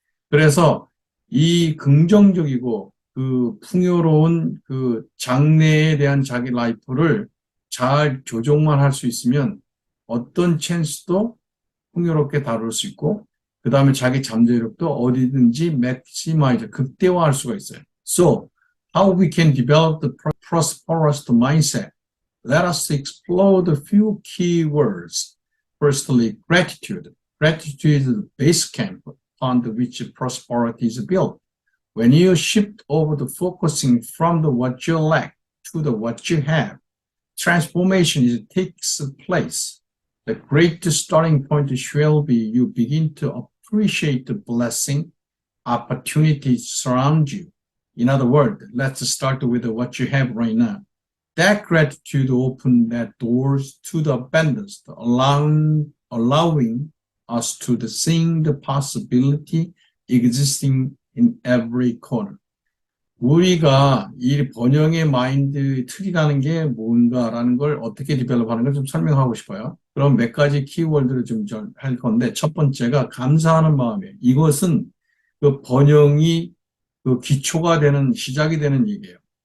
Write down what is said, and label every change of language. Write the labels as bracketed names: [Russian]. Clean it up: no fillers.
[Korean] 그래서 이 긍정적이고 그 풍요로운 그 장래에 대한 자기 라이프를 잘 조정만 할 수 있으면 어떤 찬스도 풍요롭게 다룰 수 있고, 그 다음에 자기 잠재력도 어디든지 맥시마이즈, 극대화할 수가 있어요. [English] So, how we can develop the prosperous mindset? Let us explore the few key words. Firstly, gratitude. Gratitude is the base camp upon which prosperity is built. When you shift over to focusing from the what you lack to the what you have, transformation takes place. The great starting point shall be you begin to appreciate the blessing, opportunities surround you. In other words, let's start with what you have right now. That gratitude opens that doors to the abundance, allowing us to seeing the possibility existing in every corner. [Korean] 우리가 이 번영의 마인드 틀이라는 게 뭔가라는 걸 어떻게 디벨롭하는 걸 좀 설명하고 싶어요. 그럼 몇 가지 키워드를 좀 할 건데, 첫 번째가 감사하는 마음이에요. 이것은 그 번영이 그 기초가 되는, 시작이 되는 얘기예요.